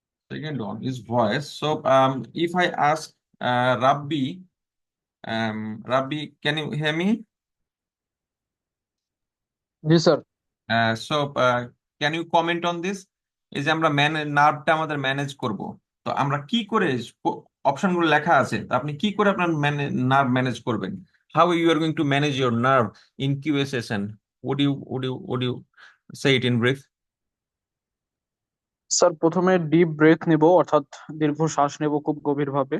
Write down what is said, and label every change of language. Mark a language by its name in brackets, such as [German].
[English] Second one is voice. So if I ask Rabbi, Rabbi, can you hear me? Yes, sir. So can you comment on this? [Bangla] এই যে আমরা নার্ভটা আমাদের manage করব, তো আমরা কি করে অপশনগুলো লেখা আছে, তো আপনি কি করে আপনার নার্ভ ম্যানেজ করবেন? [English] How you are going to manage your nerve in QA session? Would you say it in brief? [Bangla] Sir প্রথমে ডিপ ব্রেথ নেব, অর্থাৎ দীর্ঘ শ্বাস নেব খুব গভীরভাবে।